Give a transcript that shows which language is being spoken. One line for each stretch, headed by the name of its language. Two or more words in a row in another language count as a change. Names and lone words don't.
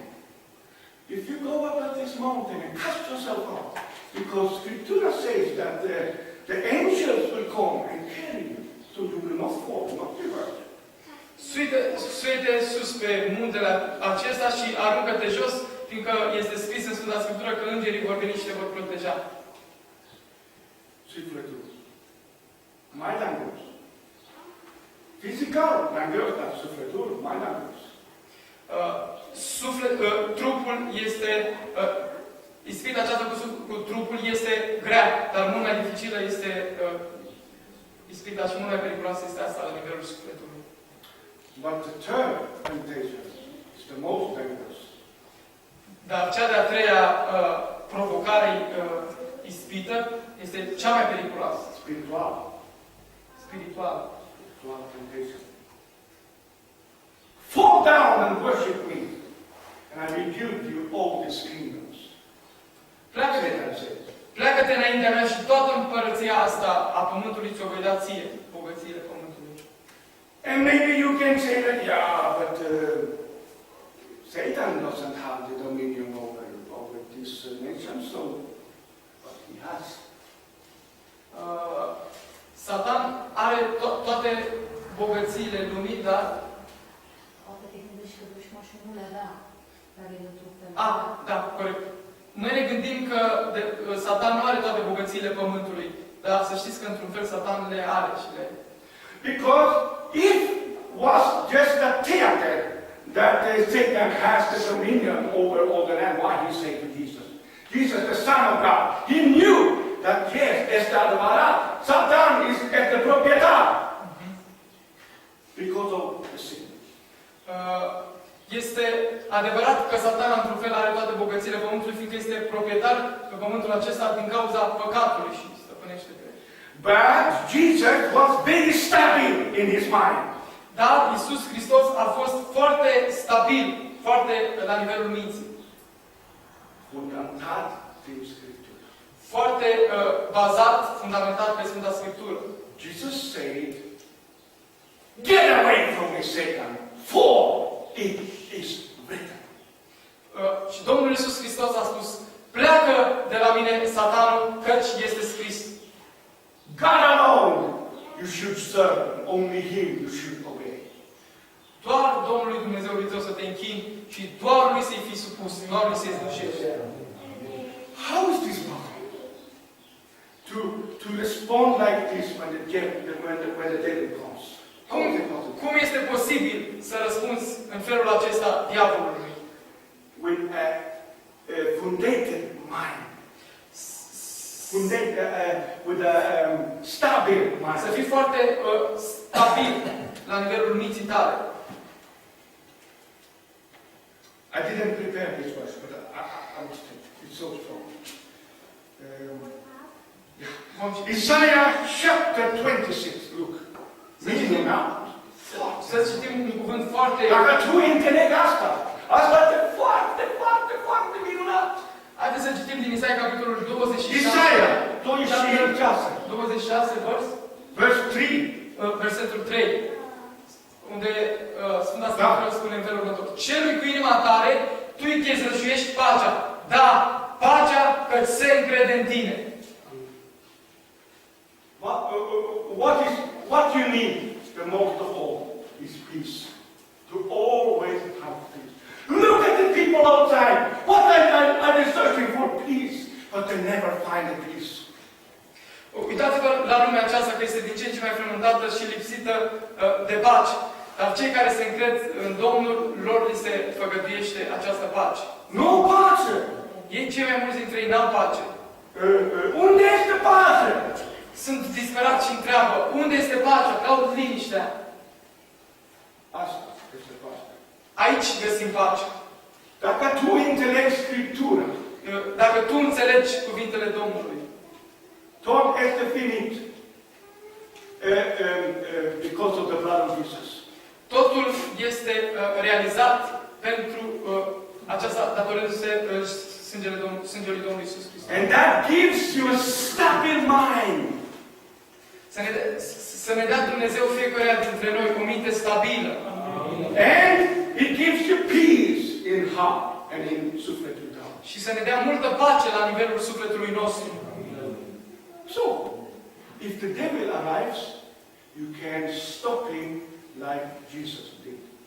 English: If you go up at this mountain and cast yourself up, because Scripture says that the angels will come and carry you, so you will not fall, not be hurt.
Romanian: Suite sus pe muntele acesta și aruncă-te jos, fiindcă este scris în Sfânta Scriptură că îngerii vor veni și te vor proteja. Sufletul. Mai langos. Fizical, langos, dar sufletul, mai langos. Trupul este, ispita aceasta cu trupul este grea, dar mult mai dificilă este ispita și mult mai periculoasă este asta la nivelul sufletului.
English: But the third temptation is the most dangerous.
Romanian: Dar cea de-a treia provocare ispită este cea mai periculoasă.
English: Spiritual. Spiritual temptation. Fall down and worship me, and I will give you all these kingdoms.
Romanian: Pleacă-te înaintea mea și toată împărăția asta a pământului ți-o voi da ție, bogățiile pământului.
English: And maybe you can say that, yeah, but Satan doesn't have the dominion over this nation, so but he has.
Romanian: Satan are toate bogățiile lumii, dar Poate te gândești că dușmașul nu le avea, dar el într-un fel. da, corect. Noi ne gândim că Satan nu are toate bogățiile pământului, dar să știți că într-un fel Satan le are și le...
English: Because if was just a theater that Satan has the dominion over all the land, why he said to Jesus, Jesus, the Son of God, he knew that yes,
Romanian: este adevărat, Satan este proprietar.
English: Because of the sin.
Romanian: Este adevărat că Satan într-un fel are toate bogățiile pământului, fiindcă este proprietar pe pământul acesta din cauza păcatului și stăpânește pe el.
English: But Jesus was very stabil in his mind.
Romanian: Dar Iisus Hristos a fost foarte stabil, foarte la nivelul minții. Fundamentat prin Scriptură. Foarte bazat, fundamentat pe Sfânta Scriptură.
English: Jesus said, "Get away from me, Satan, for it is written."
Romanian: Și Domnul Iisus Hristos a spus, pleacă de la mine, Satanul, căci este scris.
English: God alone you should serve. Only Him you should obey.
Romanian: Doar Domnului Dumnezeu trebuie să te închini și doar Lui să-i fii supus, doar Lui să-i slujești.
English: How is this possible? To respond like this when the devil comes. How is it possible?
Romanian: Cum este posibil să răspunzi în felul acesta diavolului?
English: With a fundated mind. With a stable mind.
Romanian: Să fii foarte stabil la nivelul minții tale.
English: I didn't prepare this verse, but I was thinking. It's so strong. Isaiah chapter 26, look. Reading it now.
Romanian: Să citim un cuvânt foarte... Dacă tu înțelegi asta, asta este foarte, foarte, foarte minunat. Haideți să citim din Isaia capitolul 26.
English: Isaiah 26. 26, Verse 3.
Romanian: Versetul 3. Unde Sfânta Scriptură spune în felul următor. Celui cu inima tare, tu îi dezrășuiești pacea. Da, pacea că se încrede în tine.
English: What you need the most of all is peace. To always have peace. Look at the people outside. What are they searching for? Peace. But they never find the peace.
Romanian: Uitați-vă la lumea aceasta că este din ce în ce mai frământată și lipsită de pace. Dar cei care se încred în Domnul, lor li se făgăduiește această pace. Nu pace! Ei, cei mai mulți dintre ei, n-au pace. Unde este pace? Sunt disperați și întreabă, unde este pacea? Caut liniștea. Asta este pacea. Aici găsim pacea. Dacă tu înțelegi Scriptura, dacă tu înțelegi cuvintele Domnului, tot este finit
English: because of the blood of Jesus.
Romanian: Totul este realizat pentru aceasta datorându-se sângelui Domnului Iisus Hristos.
English: And that gives you a stable mind.
Romanian: Să ne dea Dumnezeu fiecare dintre noi o minte stabilă.
English: And it gives you peace in heart and in
Romanian: sufletul tău. Și să ne dea multă pace la nivelul sufletului nostru.
English: So, if the devil arrives, you can stop him like Jesus did.